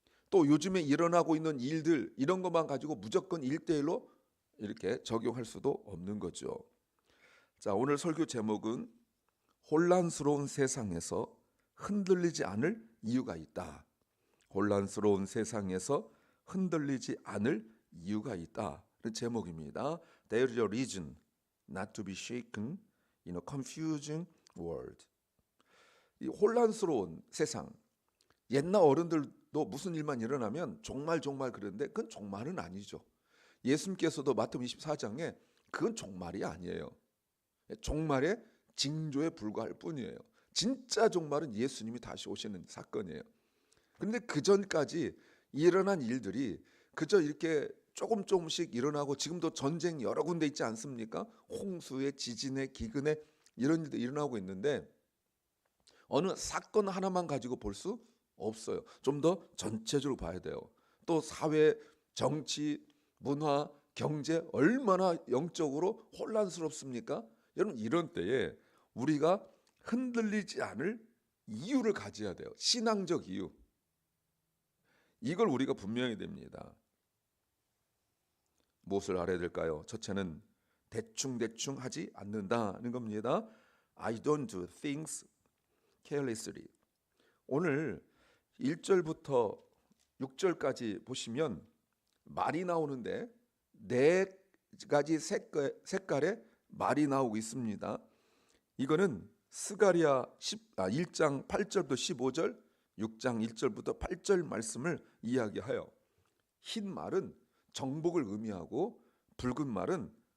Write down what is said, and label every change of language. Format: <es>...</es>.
<ko>또 요즘에 일어나고 있는 일들 이런 것만 가지고 무조건 1대1로 이렇게 적용할 수도 없는 거죠. 자, 오늘 설교 제목은 혼란스러운 세상에서 흔들리지 않을 이유가 있다. 혼란스러운 세상에서 흔들리지 않을 이유가 있다. 그 제목입니다.</ko> <en>There is a reason not to be shaken in a confusing world.</en> <ko>이 혼란스러운 세상. 옛날 어른들도 무슨 일만 일어나면 종말 그러는데 그건 종말은 아니죠. 예수님께서도 마태복음 24장에 그건 종말이 아니에요. 종말의 징조에 불과할 뿐이에요. 진짜 종말은 예수님이 다시 오시는 사건이에요. 그런데 그 전까지 일어난 일들이 그저 이렇게 조금씩 일어나고 지금도 전쟁 여러 군데 있지 않습니까? 홍수에 지진에 기근에 이런 일도 일어나고 있는데 어느 사건 하나만 가지고 볼 수 없어요. 좀 더 전체적으로 봐야 돼요. 또 사회, 정치, 문화, 경제 얼마나 영적으로 혼란스럽습니까? 여러분 이런 때에 우리가 흔들리지 않을 이유를 가져야 돼요. 신앙적 이유. 이걸 우리가 분명히 됩니다. 무엇을 알아야 될까요? 첫째는 대충 하지 않는다는 겁니다.</ko> <en>I don't do things carelessly.</en> <ko>오늘 1절부터 6절까지 보시면 말이 나오는데 4가지 색깔의 말이 나오고 있습니다. 이거는 스가랴 1장 8절부터 15절, 6장 1절부터 8절 말씀을 이야기하여 흰 말은 정복을 의미하고 붉은 말은</ko>